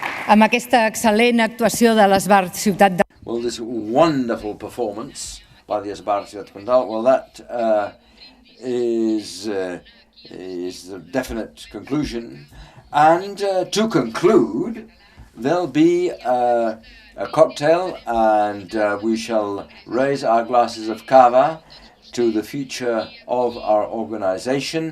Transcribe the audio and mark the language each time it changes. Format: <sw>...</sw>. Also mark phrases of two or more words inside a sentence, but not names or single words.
<ca>amb aquesta excel·lent actuació de l'Esbar Ciutat de...</ca> <en>Well, this wonderful performance by the Esbar Ciutat Condal, well, that is the definite conclusion. And to conclude, there'll be a cocktail, and we shall raise our glasses of cava to the future of our organization.</en>